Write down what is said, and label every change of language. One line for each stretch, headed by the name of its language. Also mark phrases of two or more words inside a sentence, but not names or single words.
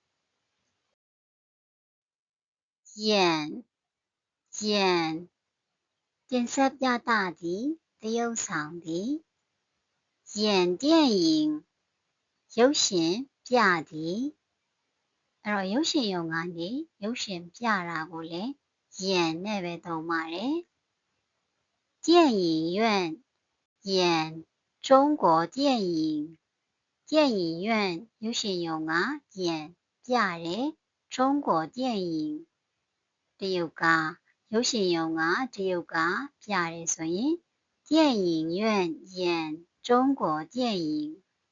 Burmese: 演တင်ဆက်ပြသသည်သရုပ်ဆောင်သည်
Chinese: 演電影
Burmese: ရုပ်ရှင်ပြသည်အဲ့ တော့ရုပ်ရှင်ရုံကနေရုပ်ရှင်ပြတာကိုလည်း演နဲ့ပဲသုံးပါတယ်
Chinese: 電影院演中國電影電影院
Burmese: ရုပ်ရှင်ရုံက演ပြတယ်
Chinese: 中國電影
Burmese: တရုတ်ကရုပ်ရှင်ရုံကတရုတ်ကပြတယ်ဆိုရင်
Chinese: 電影院演中國電影